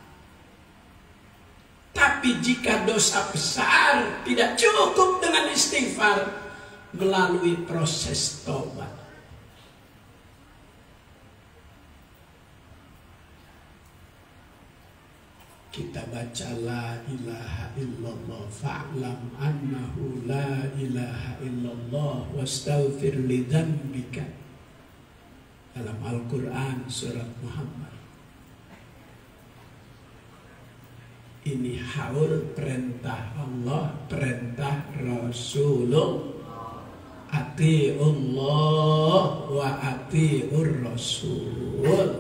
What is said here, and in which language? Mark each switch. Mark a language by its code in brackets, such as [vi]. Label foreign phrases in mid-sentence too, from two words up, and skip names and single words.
[id] Tapi jika dosa besar tidak cukup dengan istighfar, melalui proses taubat. Kita baca [ar] لا إله إلا الله فاعلم أنه لا إله إلا الله واستغفر لذنبك [id] dalam Al-Quran surat Muhammad. Ini haul perintah Allah, perintah Rasulullah. [ar] أطيعوا الله وأطيعوا الرسول.